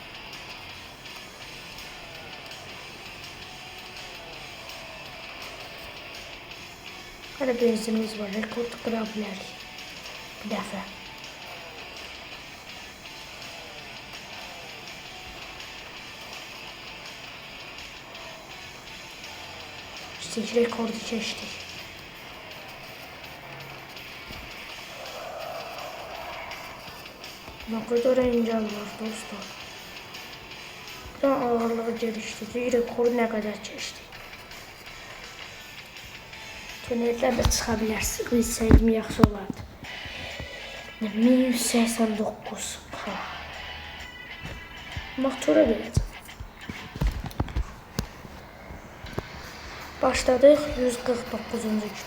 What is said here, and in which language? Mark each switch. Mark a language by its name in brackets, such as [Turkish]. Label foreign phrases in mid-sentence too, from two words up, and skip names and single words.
[Azerbaijani] Hələ benzinimiz var. Rekord qıra bilərik. Bir dəfə. İşte rekordu keçdik. [Turkish] Ne kadar engel var dostlar. Daha ağırlığı geliştirdik. Rekoru ne kadar keçdik. [Azerbaijani] Tünellərlə çıxa bilərsiniz. Bilsəydim yaxşı olardı. 1189. Motora verəcəm. Başladıq 149-cu gün.